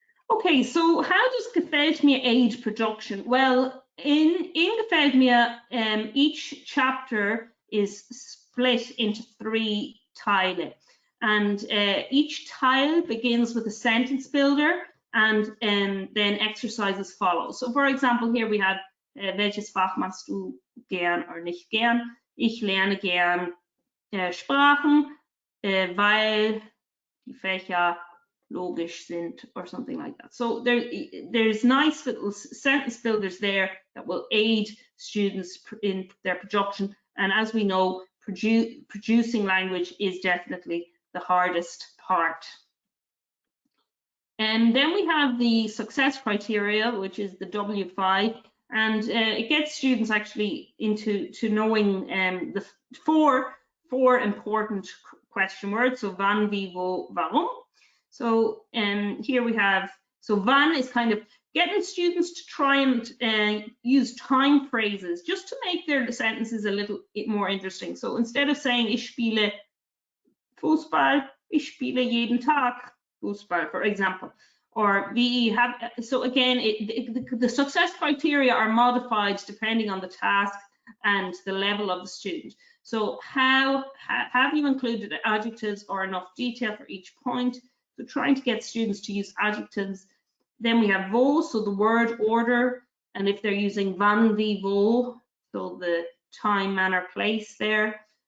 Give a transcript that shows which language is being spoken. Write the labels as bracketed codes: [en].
[en] Okay, so how does Gefällt Mir aid production? Well, in Gefällt Mir, each chapter is split into 3 Teile, and each tile begins with a sentence builder, and then exercises follow. So for example, here we have [de] welches Fach machst du gern [en] or [de] nicht gern? Ich lerne gern Sprachen, weil die Fächer logisch sind, [en] or something like that. So there's nice little sentence builders there that will aid students in their production. And as we know, producing language is definitely the hardest part. And then we have the success criteria, which is the W5, and it gets students actually into knowing the four important question words. So wann, wie, wo, warum. So here we have, so wann is kind of getting students to try and use time phrases just to make their sentences a little bit more interesting. So instead of saying [de] ich spiele Fußball, ich spiele jeden Tag Fußball, [en] for example. Or we have, so again, the success criteria are modified depending on the task and the level of the student. So have you included adjectives or enough detail for each point? So trying to get students to use adjectives. Then we have wo, so the word order, and if they're using wann, wie, wo, so the time, manner, place there.